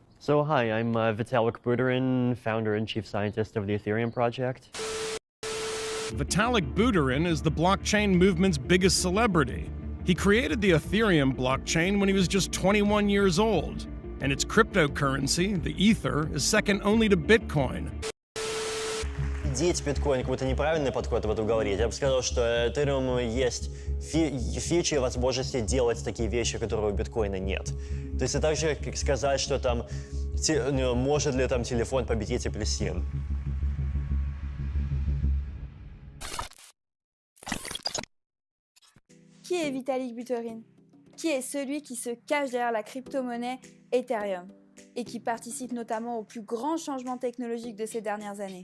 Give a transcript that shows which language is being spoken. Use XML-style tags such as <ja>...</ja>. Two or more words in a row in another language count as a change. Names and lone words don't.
<en>So hi, I'm Vitalik Buterin, founder and chief scientist of the Ethereum project. Vitalik Buterin is the blockchain movement's biggest celebrity. He created the Ethereum blockchain when he was just 21 years old, and its cryptocurrency, the Ether, is second only to Bitcoin.</en> <ru>Деть биткоин какой-то неправильный подход в этом говорить. Я бы сказал, что Ethereum есть фичи и возможности делать такие вещи, которые у биткоина нет. То есть это так же, как сказать, что там может ли там телефон победить апельсин.</ru> <fr>Qui est Vitalik Buterin? Qui est celui qui se cache derrière la crypto-monnaie Ethereum et qui participe notamment aux plus grands changements technologiques de ces dernières années?</fr>